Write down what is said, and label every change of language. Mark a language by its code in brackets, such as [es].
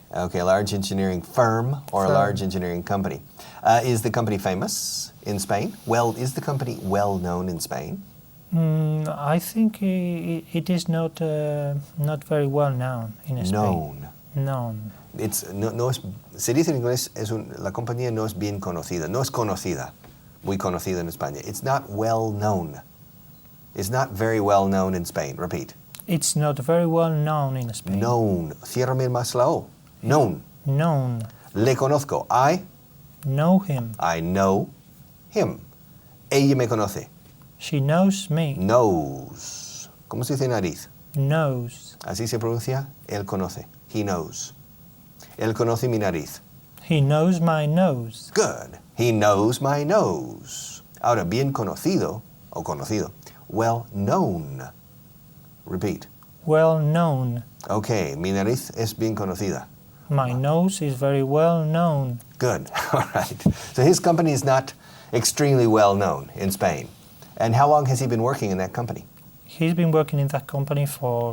[en] Okay, a large engineering firm or a large engineering company. Is the company famous in Spain? Well, is the company well known in Spain? I think it is not very well known in Spain. Known. [es] Se dice en inglés, la compañía no es bien conocida, no es conocida, muy conocida en España. [en] It's not well known. It's not very well known in Spain. Repeat. It's not very well known in Spain. [es] Known. Ciérrame más la O. Known. [en] Known. [es] Le conozco. I [en] know him. I know him. [es] Ella me conoce. [en] She knows me. [es] Knows. ¿Cómo se dice nariz? [en] Knows. [es] Así se pronuncia. Él conoce. [en] He knows. [es] Él conoce mi nariz. [en] He knows my nose. Good. He knows my nose. [es] Ahora, bien conocido o conocido. [en] Well known. Repeat. Well known. [es] Okay, mi nariz es bien conocida. [en] My nose is very well known. Good. All right. So his company is not extremely well known in Spain. And how long has he been working in that company? He's been working in that company for